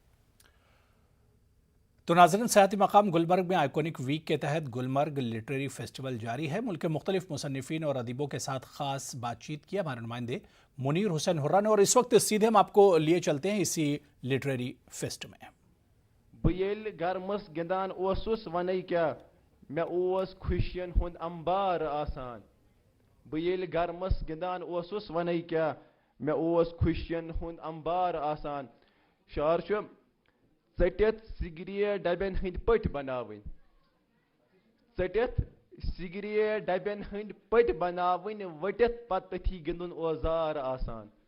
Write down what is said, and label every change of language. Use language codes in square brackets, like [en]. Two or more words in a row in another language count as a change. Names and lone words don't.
[ur] تو ناظرین، سیاحتی مقام گلمرگ میں [en] iconic week [ur] کے تحت گلمرگ لٹریری فیسٹیول جاری ہے. ملک کے مختلف مصنفین اور ادیبوں کے ساتھ خاص بات چیت کی ہمارے نمائندے منیر حسین حرہ نے، اور اس وقت سیدھے ہم آپ کو لیے چلتے ہیں اسی لٹریری فیسٹ میں. [ks] बयेल गरमस गिंदान ओसुस वनै क्या मैं ओस खुशियन हुंद अंबार आसान। बयेल गरमस गिंदान ओसुस वनै क्या मैं ओस खुशियन हुंद अंबार आसान। शार छु षटित सिगरिये डबेन हंद पट बनावन, षटित सिगरिये डबेन हंद पट बनावन, वटित पत तथी गिंदुन औजार आसान।